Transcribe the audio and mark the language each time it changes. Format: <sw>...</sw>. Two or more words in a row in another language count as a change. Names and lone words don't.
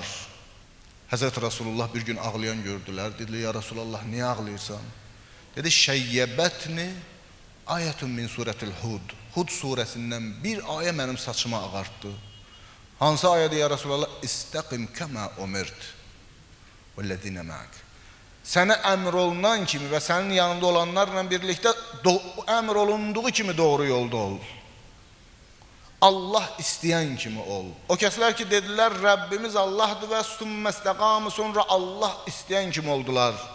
<az>Həzrət Rasulullah bir gün ağlayan gördülər. Dedilər, ya Rasulallah, niyə ağlayırsan? Dedi,</az> <ar>شيبتني آية من سورة هود.</ar> <az>Hud surəsindən bir ayə mənim saçıma ağartdı. Hansı ayədir ya Rasulallah?</az> <ar>استقم كما أمرت. وَالَّذِينَ مَعَكَ.</ar> <az>Sənə əmr olunan kimi və sənin yanında olanlarla birlikdə əmr olunduğu kimi doğru yolda ol. Allah istəyən kimi ol. O kəslər ki, dedilər, Rəbbimiz Allahdır və sümmestəqamı, sonra Allah istəyən kimi oldular.</az>